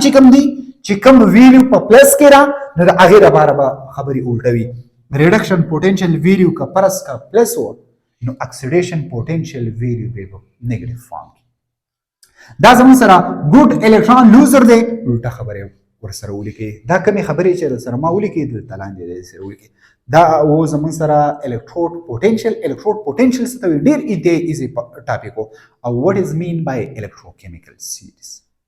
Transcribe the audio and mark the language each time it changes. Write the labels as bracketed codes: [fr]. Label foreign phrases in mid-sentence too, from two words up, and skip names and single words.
[ps] چې کوم دي چې کوم ویلیو په پلس کې را نو د هغې لپاره به خبرې الټه وي [en] reduction potential value [ps] که پرس کا پلس و نو [en] oxidation potential value [ps] به په [en] negative form [ps] کې دا زموږ سره [en] good electron loser [ps] دی الټه خبرې ورسره ولیکئ دا کومې خبرې چې سره ما ولیکئ دلته لاندې سره ولیکئ دا و زموږ سره [en] electrode potential [ps] څه ته وایي ډېر [en] easy topic [ps] و او [en] what is mean by electrochemical series